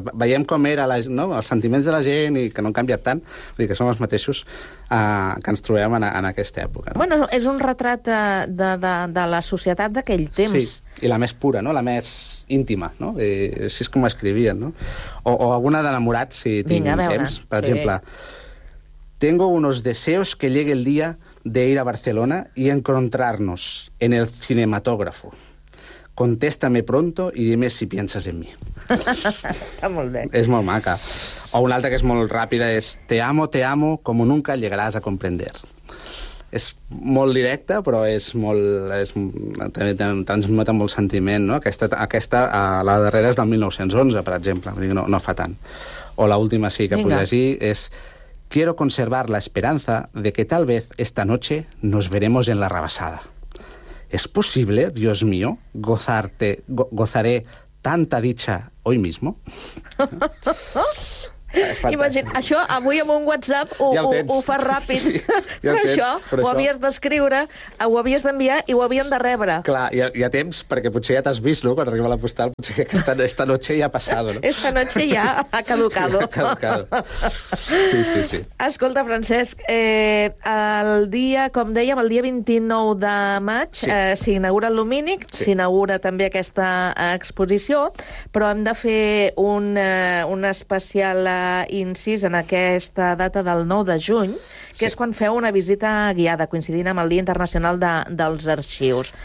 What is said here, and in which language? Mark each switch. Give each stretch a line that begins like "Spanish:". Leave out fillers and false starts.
Catalan: Veiem com era els sentiments de la gent i que no han canviat tant. Vull dir, que som els mateixos que ens trobem en aquesta època. No? Bueno, és un retrat de la societat d'aquell temps. Sí, i la més pura, no? La més íntima. No? I així és com escrivien. No? O alguna d'enamorats, si tinc temps. Per exemple:
Spanish: tengo unos deseos que llegue el día de ir a Barcelona y encontrarnos en el cinematógrafo. Contéstame pronto y dime si piensas en mí.
Catalan: Está molt bé. És molt maca. O una altra que és molt ràpida és:
Spanish: te amo, como nunca llegarás a comprender.
Catalan: És molt directa, però és molt... transmeta molt sentiment, no? Aquesta la darrera és del 1911, per exemple. No fa tant. O l'última sí que puc llegir és:
Spanish: quiero conservar la esperanza de que tal vez esta noche nos veremos en la rabassada. ¿Es posible, Dios mío, gozaré tanta dicha hoy mismo?
Catalan: Imagina, això avui amb un WhatsApp ho fa ràpid. Sí, ja però això, però ho havies d'escriure, ho havies d'enviar i ho havien de rebre. Clar, hi ha temps, perquè potser ja t'has vist, no?, quan arriba la postal, potser que
Spanish: esta noche ya ha pasado,
Catalan: no?
Spanish: Esta noche ya ha caducado.
Catalan: Sí, sí, sí. Escolta, Francesc, el dia, com dèiem, el dia 29 de maig s'inaugura el Lumínic, s'inaugura també aquesta exposició, però hem de fer un especial incís en aquesta data del 9 de juny, que és quan feu una visita guiada, coincidint amb el Dia Internacional dels Arxius.